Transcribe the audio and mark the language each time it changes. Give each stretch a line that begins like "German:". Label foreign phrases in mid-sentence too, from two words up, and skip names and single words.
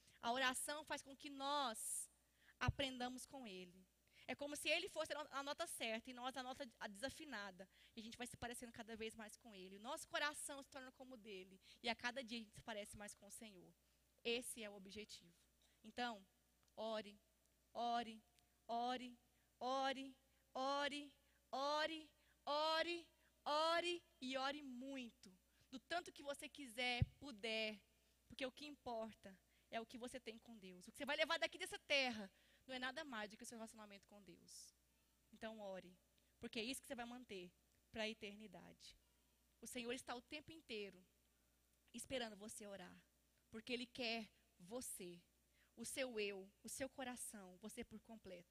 Portuguese: A oração faz com que nós aprendamos com Ele. É como se ele fosse a nota certa e nós a nota desafinada. E a gente vai se parecendo cada vez mais com ele. O nosso coração se torna como o dele. E a cada dia a gente se parece mais com o Senhor. Esse é o objetivo. Então, ore, ore, ore, ore, ore, ore, ore, ore e ore muito. Do tanto que você quiser, puder. Porque o que importa é o que você tem com Deus. O que você vai levar daqui dessa terra não é nada mais do que o seu relacionamento com Deus. Então ore, porque é isso que você vai manter para a eternidade. O Senhor está o tempo inteiro esperando você orar, porque Ele quer você, o seu eu, o seu coração, você por completo.